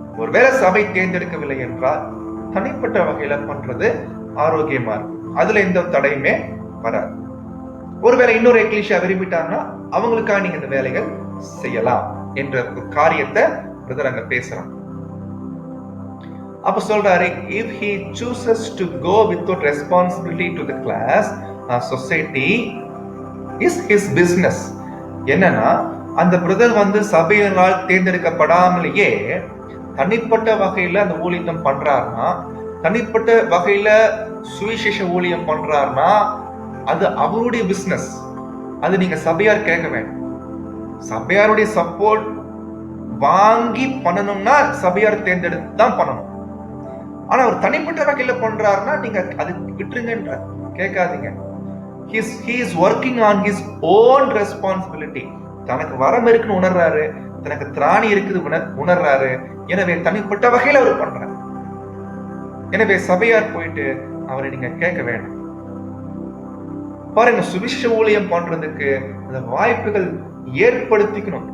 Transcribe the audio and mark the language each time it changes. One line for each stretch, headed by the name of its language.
Tamil: ஒருவேளை சபை தேர்ந்தெடுக்கவில்லை என்றால் தனிப்பட்ட வகையில பண்றது ஆரோக்கியமா இருக்கும், அதுல எந்த தடையுமே வராது. ஒருவேளை இன்னொரு எக்லீசியா விரும்பிட்டாங்கன்னா அவங்களுக்காக நீங்க இந்த வேலைகள் செய்யலாம் என்ற ஒரு காரியத்தை பிரதர் அங்க பேசுறாங்க. அப்ப சொல்றாரு,
English: if he chooses to go without responsibility to the class or society is his business.
Tamil: என்னன்னா அந்த பிரதர் சபையினால் தேர்ந்தெடுக்கப்படாமலேயே தனிப்பட்ட வகையில அந்த ஊழியம் பண்றாருன்னா, தனிப்பட்ட வகையில சுவிசேஷ ஊழியம் பண்றாருன்னா அது அவருடைய பிசினஸ். அது நீங்க சபையார் கேட்க வேண்டும். சபையாருடைய சப்போர்ட் வாங்கி பண்ணணும்னா சபையார் தேர்ந்தெடுத்து தான் பண்ணணும். ஆனா அவர் தனிப்பட்ட வகையில பண்றாருன்னா நீங்க அது விட்டுருங்கன்ற கேட்காதீங்க.
English: he is working on his own responsibility.
Tamil: தனக்கு வரம் இருக்குன்னு உணர்றாரு, தனக்கு திராணி இருக்குது உணர்றாரு. எனவே தனிப்பட்ட வகையில அவர் பண்றாரு. எனவே சபையார் போயிட்டு அவரை நீங்க கேட்க வேண்டாம். பாருங்க, சுவிசேஷ ஊழியம் பண்றதுக்கு அந்த வாய்ப்புகள் ஏற்படுத்திக்கணும்.